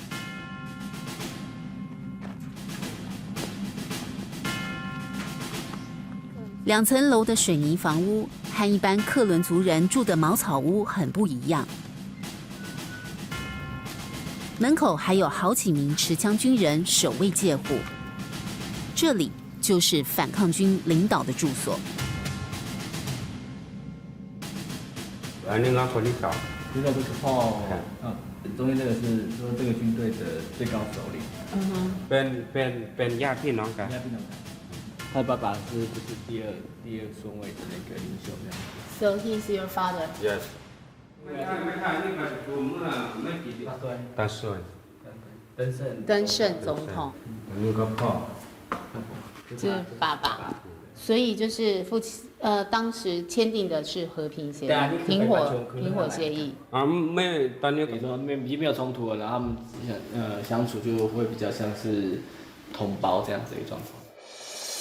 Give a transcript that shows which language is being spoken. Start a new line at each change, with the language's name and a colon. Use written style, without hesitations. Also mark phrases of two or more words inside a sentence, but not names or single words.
Chinese: 2 层楼的水泥房屋和一般克伦族人住的茅草屋很不一样，门口还有好几名持枪军人守卫戒护。这里就是反抗军领导的住所。
Indonesian: Ini lah polisi.
Chinese: 知道这个炮，中间这个是说这个军队的最高首领。
Thai: เป็นญาติพี่น้องกัน
Chinese: 他的爸爸是就是第二顺位的那个领袖这样。
English: So he is your father. Yes.
Chinese: 大顺。登盛总统。
Thai: นี่ก็พ่อ。
Chinese: 这是爸爸。所以就是当时签订的是和平协议，停火协议。当年说已经没有冲突了，然后他们相处就会比较像是同胞这样子的一个状况。